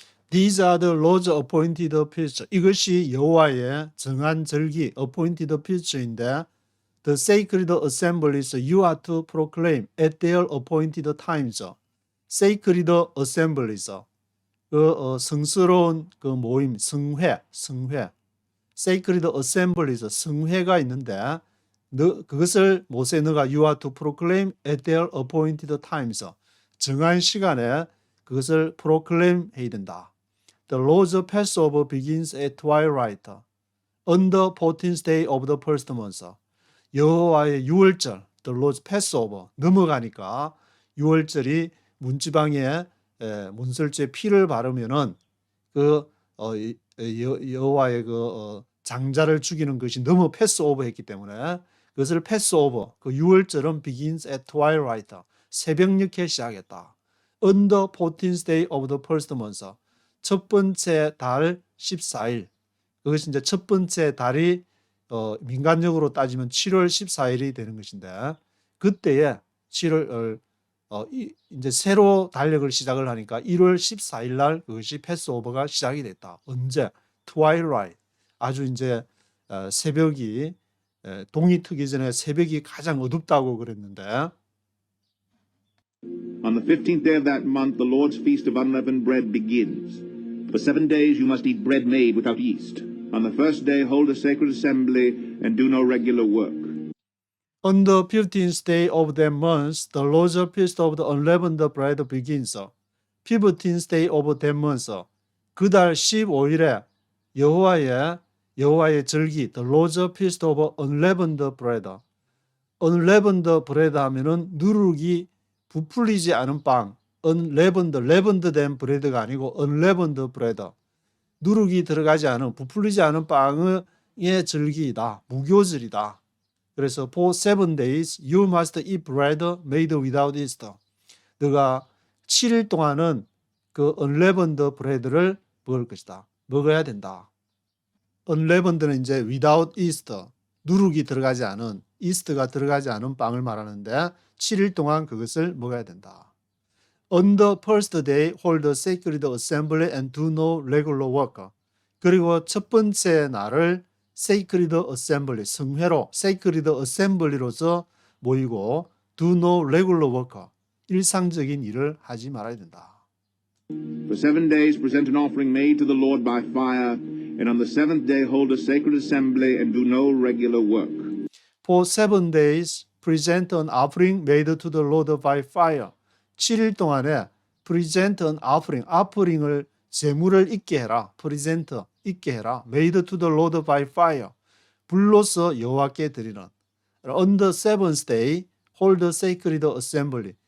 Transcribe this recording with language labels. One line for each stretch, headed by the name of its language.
English: These are the Lord's appointed feasts.
Korean: 이것이 여호와의 정한 절기,
English: appointed feasts인데 the sacred assemblies you are to proclaim at their appointed times. sacred assemblies.
Korean: 성스러운 그 모임, 성회.
English: sacred assemblies,
Korean: 성회가 있는데 그것을 모세 너가
English: you are to proclaim at their appointed times.
Korean: 정한 시간에 그것을 proclaim 해야 된다.
English: The Lord's Passover begins at twilight on the 14th day of the first month.
Korean: 여호와의 유월절,
English: the Lord's Passover
Korean: 넘어가니까 유월절이 문지방에 문설주에 피를 바르면은 그 여호와의 그 장자를 죽이는 것이 너무 패스오버 했기 때문에 그것을 패스오버, 그 유월절은
English: begins at twilight,
Korean: 새벽녘에 시작했다.
English: On the 14th day of the first month,
Korean: 첫 번째 달 14일. 그것이 이제 첫 번째 달이 민간적으로 따지면 7월 14일이 되는 것인데 그때에 7월 이제 새로 달력을 시작을 하니까 1월 14일 날 그것이 패스오버가 시작이 됐다. 언제? twilight. 아주 이제 새벽이 동이 트기 전에 새벽이 가장 어둡다고 그랬는데
English: On the 15th day of that month, the Lord's feast of unleavened bread begins. For 7 days you must eat bread made without yeast. On the first day, hold a sacred assembly and do no regular work. On the 15th day of that month, the Lord's feast of the unleavened bread begins. 15th day of that month,
Korean: 그달 15일에 여호와의 절기,
English: the Lord's feast of unleavened bread.
Korean: unleavened bread 하면은 누룩이 부풀리지 않은 빵, leavened 된 브레드가 아니고 unleavened bread. 누룩이 들어가지 않은, 부풀리지 않은 빵의 절기이다. 무교절이다.
English: 그래서 for 7 days you must eat bread made without yeast.
Korean: 너가 7일 동안은 그 unleavened bread를 먹을 것이다. 먹어야 된다. unleavened는 이제
English: without yeast,
Korean: 누룩이 들어가지 않은, yeast가 들어가지 않은 빵을 말하는데 7일 동안 그것을 먹어야 된다.
English: On the first day, hold a sacred assembly and do no regular work.
Korean: 그리고 첫 번째 날을 sacred assembly, 성회로 sacred assembly로서 모이고
English: do no regular work,
Korean: 일상적인 일을 하지 말아야 된다.
English: For 7 days present an offering made to the Lord by fire, and on the 7th day hold a sacred assembly and do no regular work. For 7 days, present an offering made to the Lord by fire.
Korean: 7일 동안에
English: present an offering,
Korean: offering을 제물을 있게 해라. present, 있게 해라.
English: made to the Lord by fire.
Korean: 불로서 여호와께 드리는.
English: On the 7th day, hold a sacred assembly.